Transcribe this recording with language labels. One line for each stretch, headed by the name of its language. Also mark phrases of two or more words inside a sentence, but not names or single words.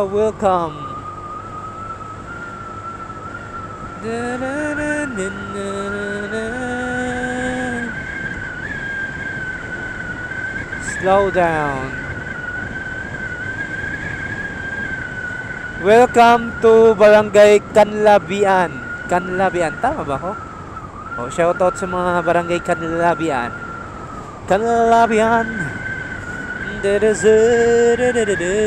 English: Welcome. Da da da da da da. Slow down. Welcome to Barangay Canlabian.
Filipino: Canlabian, tama ba ako? Oh, shoutout sa mga Barangay Canlabian. Canlabian.